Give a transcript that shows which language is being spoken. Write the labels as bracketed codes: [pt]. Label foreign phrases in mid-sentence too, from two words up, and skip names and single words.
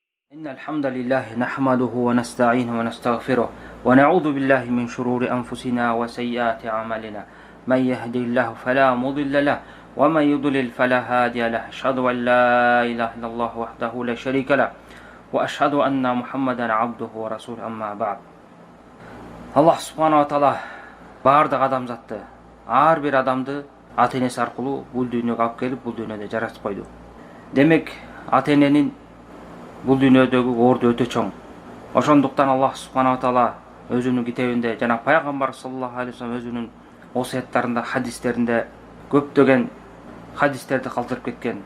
[ar] إن الحمد لله نحمده ونستعينه ونستغفره ونعوذ بالله من شرور أنفسنا وسيئات أعمالنا من يهدي الله فلا مضل له ومن يضلل فلا هادي له أشهد أن لا إله إلا الله وحده لا شريك له وأشهد أن محمدا عبده ورسوله أما بعد. [ky] Аллах [ar] سبحانه وتعالى [ky] бардық адамзатты, ар бир адамды ата-энеси аркылуу бул дүйнөгө алып келип, бул дүйнөдө жаратып койду. Демек, ата-эненин бул дүйнөдөгү орду өтө чоң. Ошондуктан Аллах [ar] سبحانه وتعالى [ky] өзүнүн китебинде жана пайгамбар [ar] صلى الله عليه وسلم [ky] өзүнүн осуяттарында, хадистеринде көптөгөн хадистерди калтырып кеткен.